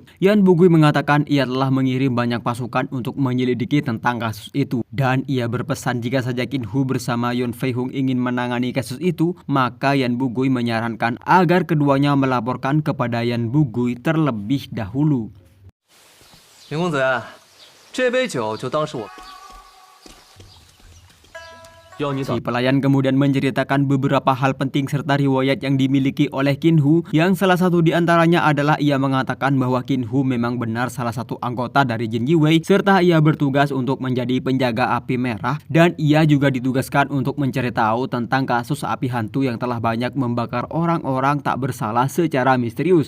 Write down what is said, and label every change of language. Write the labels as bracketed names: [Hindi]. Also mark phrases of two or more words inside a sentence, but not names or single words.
[Indonesian] Yan Bugui mengatakan ia telah mengirim banyak pasukan untuk menyelidiki tentang kasus itu, dan ia berpesan jika saja Kin Hu bersama Yun Fei Hung ingin menangani kasus itu, maka Yan Bugui menyarankan agar keduanya melaporkan kepada Yan Bugui terlebih dahulu. [Chinese] 林公子，这杯酒就当是我。 [Indonesian] Si pelayan kemudian menceritakan beberapa hal penting serta riwayat yang dimiliki oleh Kin Hu, yang salah satu di antaranya adalah ia mengatakan bahwa Kin Hu memang benar salah satu anggota dari Jin Yiwei, serta ia bertugas untuk menjadi penjaga api merah, dan ia juga ditugaskan untuk mencari tahu tentang kasus api hantu yang telah banyak membakar orang-orang tak bersalah secara misterius.